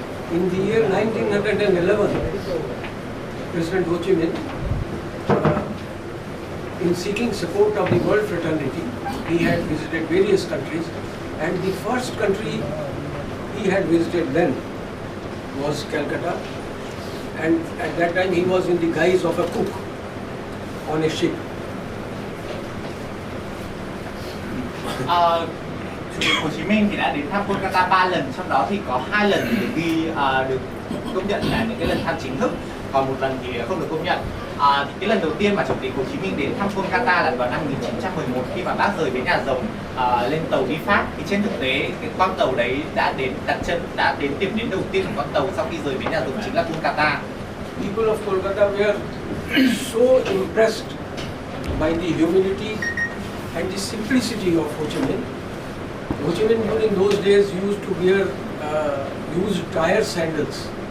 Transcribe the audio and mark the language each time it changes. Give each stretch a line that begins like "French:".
English: In the year 1911, President Ho Chi Minh, in seeking support of the world fraternity, he had visited various countries, and the first country he had visited then was Calcutta, and at that time he was in the guise of a cook on a ship.
Vietnamese: Chủ tịch Hồ Chí Minh thì đã đến thăm Kolkata 3 lần, trong đó thì có 2 lần thì được công nhận là những cái lần thăm chính thức, còn 1 lần thì không được công nhận. Thì cái lần đầu tiên mà Chủ tịch Hồ Chí Minh đến thăm Kolkata là vào năm 1911 khi mà bác rời bến Nhà Rồng lên tàu đi Pháp. Thì trên thực tế cái con tàu đấy đã đến điểm đến đầu tiên của con tàu sau khi rời bến Nhà Rồng chính là Kolkata.
English: People of Kolkata were so impressed by the humility and the simplicity of Ho Chi Minh. Ho Chi Minh during those days used to wear used tire sandals.